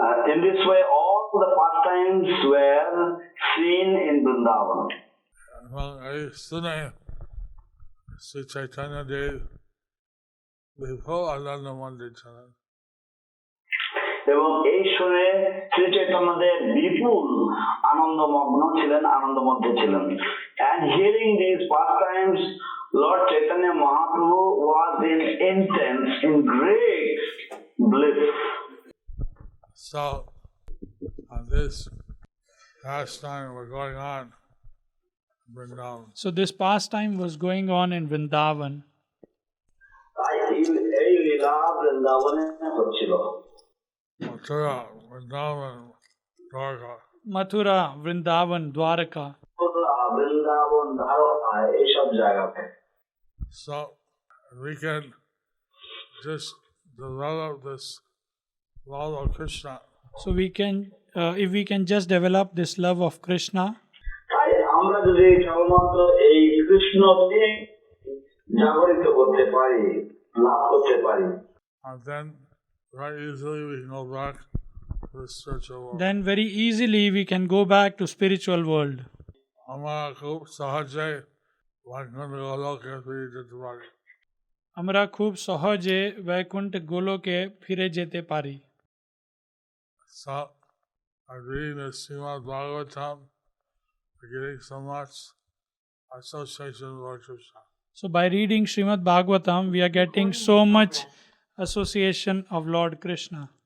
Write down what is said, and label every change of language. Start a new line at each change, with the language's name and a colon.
English: In this way, all the pastimes were seen in Vrindavan.
Bangla: এবং এই শুনে শ্রী চৈতন্য দেব বিপুল আনন্দ মন্দির ছিলেন। এবং এই শুনে শ্রী চৈতন্যদেব বিপুল আনন্দমগ্ন ছিলেন, আনন্দ মধ্যে ছিলেন।
English: And hearing these pastimes, Lord Chaitanya Mahaprabhu was in great bliss. So, this pastime was going on in Vrindavan. So this pastime was going on in Vrindavan.
Bangla: তাই এই লীলা বৃন্দাবনে হচ্ছিল।
English: Mathura, Vrindavan, Dwarka. Mathura, Vrindavan, Dwarka.
Bangla: Vrindavan, Dwarka, এইসব জায়গাতে।
English: So, we can just develop this love of Krishna. So we can, if we can just develop this love of Krishna,
Bangla: তাই আমরা যদি কেবলমাত্র এই কৃষ্ণকে জাগরিত করতে পারি, লাভ করতে পারি,
English: And then, very easily, we can go back to the spiritual world. then very easily we can go back to spiritual world.
Bangla: আমরা খুব সহজে বৈকুণ্ঠ গোলকে ফিরে যেতে পারি। আমরা খুব সহজে বৈকুণ্ঠ গোলকে ফিরে যেতে পারি।
English: So, I'm reading the Srimad Bhagavatam, we're getting so much association with Lord Krishna. So by reading Srimad Bhagavatam, we are getting so much association of Lord Krishna.